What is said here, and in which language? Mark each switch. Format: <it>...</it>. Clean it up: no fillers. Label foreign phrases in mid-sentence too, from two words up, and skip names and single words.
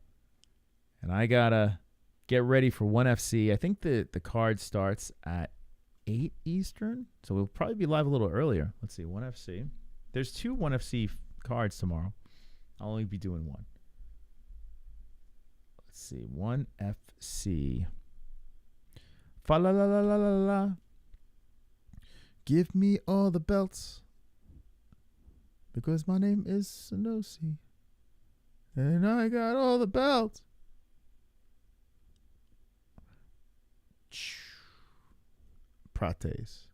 <en>And I got to get ready for 1FC. I think the card starts at 8 Eastern. So we'll probably be live a little earlier. Let's see, 1FC. There's 2 1FC cards tomorrow. I'll only be doing one. Let's see, 1FC. Fa la la la la la la. Give me all the belts. Because my name is SSSSSANOCI. And I got all the belts. Prates.</en>